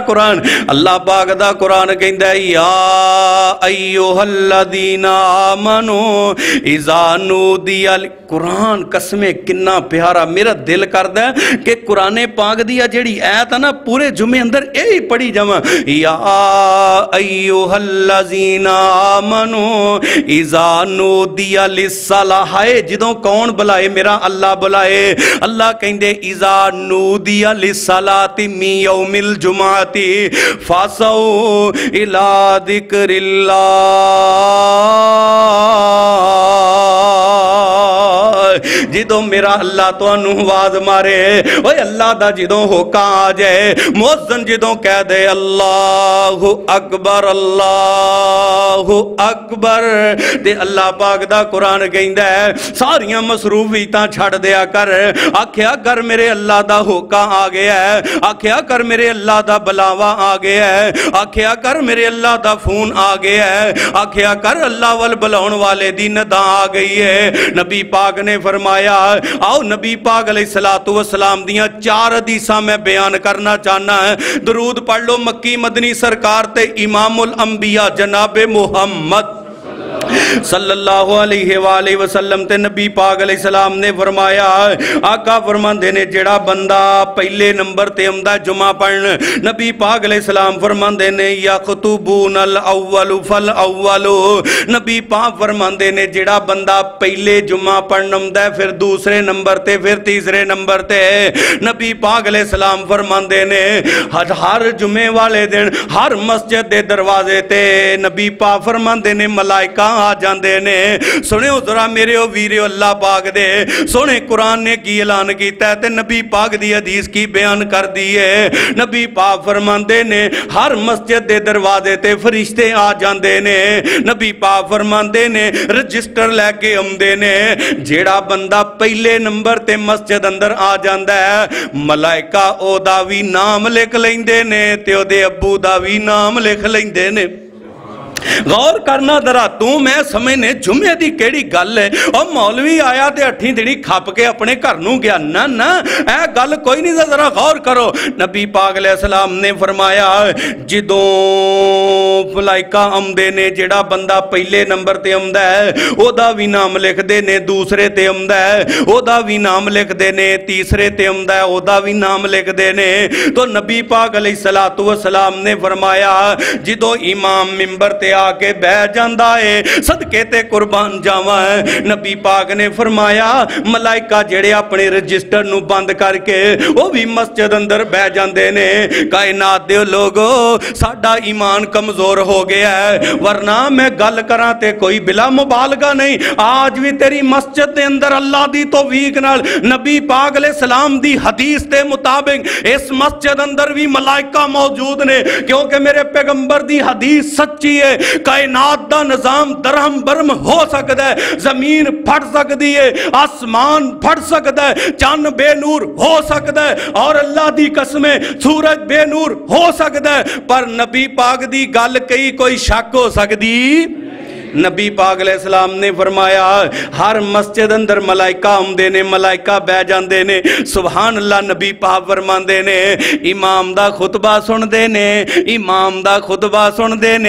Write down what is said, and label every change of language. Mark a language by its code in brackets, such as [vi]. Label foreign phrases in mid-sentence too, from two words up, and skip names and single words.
[pa] قرآن، اللہ پاک دا قرآن کہندا ہے [ar] یا ایھا الذین آمنوا اذا نودی [pa] قرآن قسمیں کنا پیارا، میرا دل کردا ہے کہ قرآن پاک دی جیڑی آیت ہے نا پورے جمعے اندر یہی پڑھی جاواں [ar] یا ایھا الذین آمنوا اذا نودی للصلاۃ، [pa] جدوں کون بلائے؟ میرا اللہ بلائے۔ اللہ کہندے [ar] اذا نودی للصلاۃ من یوم الجمعۃ فاسعوا الی ذکر اللہ، [pa] جدوں میرا اللہ تو آواز مارے، اوے اللہ دا جدوں ہوکا آ جائے، مؤذن جدوں کہہ دے اللہ اکبر تے اللہ پاک دا قرآن کہندا ہے ساریاں مصروفیتاں چھڑ دیا کر، آکھیا کر میرے اللہ دا ہوکا آ گیا ہے، آکھیا کر میرے اللہ دا بلاوا آ گیا ہے، آکھیا کر میرے اللہ دا فون آ گیا ہے، آکھیا کر اللہ وال بلاؤن والے دی ندا آ گئی ہے۔ نبی پاک نے فرمایا آؤ نبی پاک [ar] علیہ السلام [pa] دیاں 4 حدیثاں میں بیان کرنا چاہنا ہے، درود پڑھ لو مکی مدنی سرکار تے امام الانبیاء جناب محمد [ar] صلی اللہ علیہ وآلہ وسلم [pa] تے نبی پاک علیہ السلام نے فرمایا، آقا فرماندے نے جڑا بندہ پہلے نمبر تے آمدا جمعہ پڑھن، نبی پاک [ar] علیہ السلام [pa] فرماندے نے [ar] یخطبون الاول فالاول، [pa] نبی پاک فرماندے نے جڑا بندہ پہلے جمعہ پڑھن آمدا ہے پھر دوسرے نمبر تے پھر تیسرے نمبر تے، نبی پاک [ar] علیہ السلام [pa] فرماندے نے ہر جمعے والے دن ہر مسجد دے دروازے تے نبی پاک فرماندے نے ملائکہ آ جاندے نے۔ سنے ذرا میرے او ویرے اللہ پاک دے سونے قرآن نے کی اعلان کیتا ہے تے نبی پاک دی حدیث کی بیان کر دی ہے۔ نبی پاک فرماندے نے ہر مسجد دے دروازے تے فرشتے آ جاندے نے، نبی پاک فرماندے نے رجسٹر لے کے آمدے نے، جیڑا بندہ پہلے نمبر تے مسجد اندر آ جاندا ہے ملائکہ او دا وی نام لکھ لیندے نے تے او دے ابو دا وی نام لکھ لیندے نے۔ غور کرنا ذرا تو میں سمجھنے جمعے دی کیڑی گل ہے، اور مولوی آیا تے اٹھی دڑی کھپ کے اپنے گھر نوں گیا، نہ نہ اے گل کوئی نہیں، ذرا غور کرو۔ نبی پاک [ar] علیہ السلام [pa] نے فرمایا جدوں ملائکہ آمدے نے جڑا بندہ پہلے نمبر تے آمدا ہے او دا وی نام لکھ دے نے، دوسرے تے آمدا ہے او دا وی نام لکھ دے نے، تیسرے تے آمدا ہے او دا وی نام لکھ دے نے۔ تو نبی پاک [ar] علیہ السلام [pa] نے فرمایا جدوں امام منبر تے تے آکے بہہ جاندا ہے. صدقے تے قربان جاواں ہے۔ نبی پاک نے فرمایا ملائکہ جیڑے اپنے رجسٹر نوں بند کرکے وہ بھی مسجد اندر بہہ جاندے نے. کائنات دے لوگو ساڈا ایمان کمزور ہو گیا ہے، ورنہ میں گل کراں تے کوئی بلا مبالغہ نہیں. آج بھی تیری مسجد دے اندر اللہ دی توفیق نال نبی پاک علیہ السلام دی حدیث دے مطابق اس مسجد اندر بھی ملائکہ موجود نے، کیونکہ میرے پیغمبر دی حدیث سچی ہے. کائنات دا نظام درہم برہم ہو سکتا ہے، زمین پھٹ سکتی ہے، آسمان پھٹ سکتا ہے، چن بے نور ہو سکتا ہے اور اللہ دی قسمیں سورج بے نور ہو سکتا ہے، پر نبی پاک دی گل کہی کوئی شک ہو سکتی. نبی پاک علیہ السلام نے فرمایا ہر مسجد اندر ملائکہ آؤندے نے، ملائکہ بہہ جاندے نے. [ar] سبحان اللہ. [pa] نبی پاک فرماندے نے امام دا خطبہ سندے نے، امام دا خطبہ سندے نے.